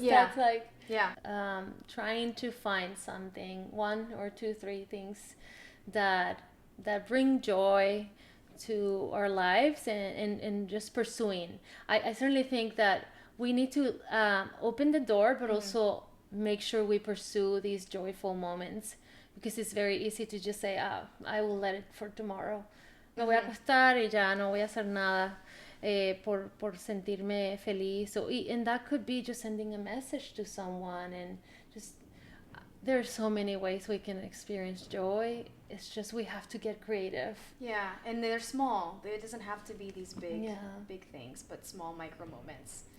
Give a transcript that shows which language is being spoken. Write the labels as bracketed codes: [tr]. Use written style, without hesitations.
[en] That's like trying to find something, 1 or 2, 3 things that bring joy to our lives, and just pursuing. I certainly think that we need to open the door, but also make sure we pursue these joyful moments, because it's very easy to just say, I will let it for tomorrow. [es] Me voy a acostar y ya no voy a hacer nada por sentirme feliz. [en] And that could be just sending a message to someone, and just there's so many ways we can experience joy. It's just we have to get creative. Yeah, and they're small. It doesn't have to be these big things, but small micro moments.